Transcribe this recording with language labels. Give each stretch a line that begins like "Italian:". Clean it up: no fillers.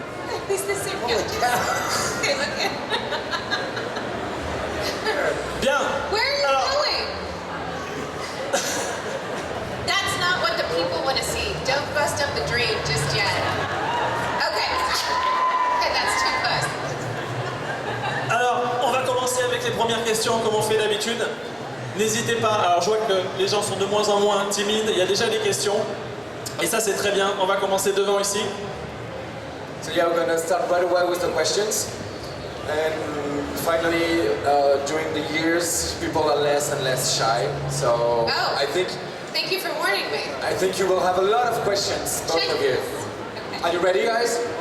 English: Are these the same Holy couches? cow. Okay, look at.
French: Bien.
English: Where are you
French: Alors,
English: going? That's not what the people want to see. Don't bust up the dream just yet. Okay. Okay, that's too close.
French: Alors, on va commencer avec les premières questions comme on fait d'habitude. N'hésitez pas, alors je vois que les gens sont de moins en moins timides, il y a déjà des questions. Et ça c'est très bien, on va commencer devant ici.
English: So yeah, we're gonna start right away with the questions. And finally, during the years, people are less and less shy. So Oh. Thank you for warning me. I think you will have a lot of questions, both of you. Okay. Are you ready, guys?